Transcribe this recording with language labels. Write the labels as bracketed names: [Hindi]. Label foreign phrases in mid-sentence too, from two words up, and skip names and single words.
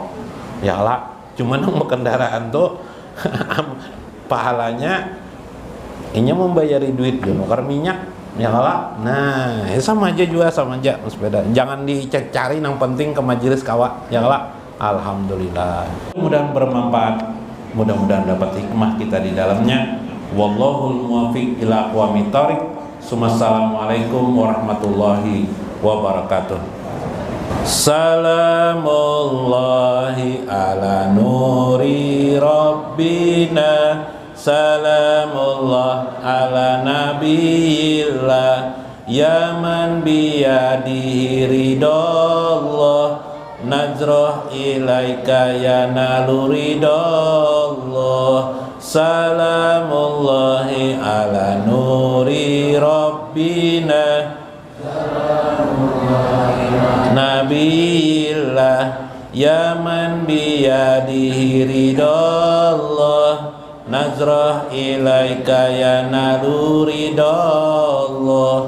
[Banjar] Ya lah, cuman yang makan daratan tuh pahalanya ini membayari duit nukar minyak, ya lah. Nah, sama aja sepeda. Jangan dicari, yang penting ke majelis kawa, ya lah. Alhamdulillah. [Indonesian] Mudah-mudahan bermanfaat, mudah-mudahan dapat hikmah kita di dalamnya. [Arabic] والله الموفق إلى أقوم الطريق. السلام عليكم ورحمة الله وبركاته. سلام الله على نور ربنا، سلام الله على نبي الله، يا من بيده رضا الله، نظرة إليك ينال رضا الله. سلام الله على نور ربنا، نبي الله، يا من بيده رضا الله، نظرة إليك ينال رضا الله.